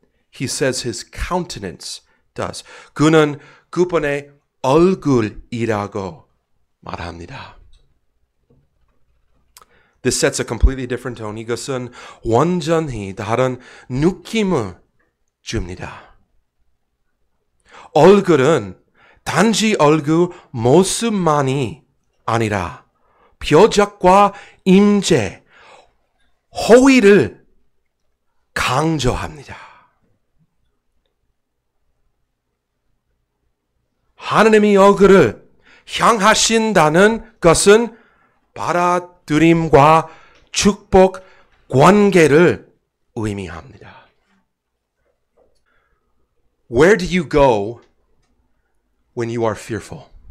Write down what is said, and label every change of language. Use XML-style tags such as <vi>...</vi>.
<en>He says his countenance does.</en> <ko>그는 그분의 얼굴이라고 말합니다.</ko> <en>This sets a completely different tone.</en> <ko>이것은 완전히 다른 느낌을 줍니다. 얼굴은 단지 얼굴 모습만이 아니라 표적과 임재, 호의를 강조합니다. 하나님이 얼굴을 향하신다는 것은 받아들임과 축복 관계를 의미합니다.</ko> <en>Where do you go when you are fearful?</en>